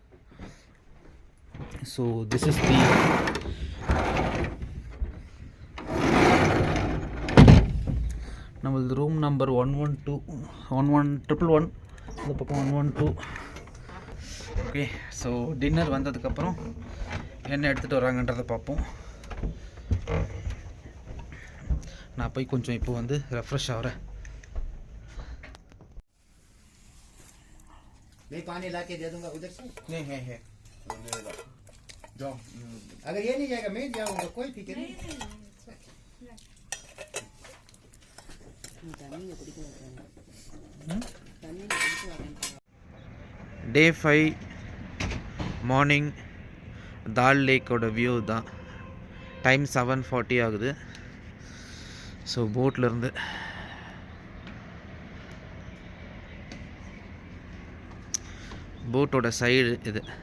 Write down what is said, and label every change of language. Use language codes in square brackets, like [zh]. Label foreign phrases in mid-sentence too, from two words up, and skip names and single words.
[en] so this is the நம்மளது room number 112 11111. [ta] இந்த பக்கம் 112. [en] okay, so [ta] டின்னர் வந்ததுக்கப்புறம் என்ன எடுத்துகிட்டு வராங்கன்றதை பார்ப்போம். நான் போய் கொஞ்சம் இப்போ வந்து ரெஃப்ரெஷ் ஆகிறேன். [hi] मैं पानी ला के दे दूंगा उधर से। नहीं है जाओ, अगर ये नहीं जाएगा मैं जाऊंगा, कोई फिक्र नहीं। [en] day 5 morning [ta] தால் லேக்கோட வியூ தான். டைம் 7:40 ஆகுது. ஸோ போட்லேருந்து போட்டோட சைடு இது.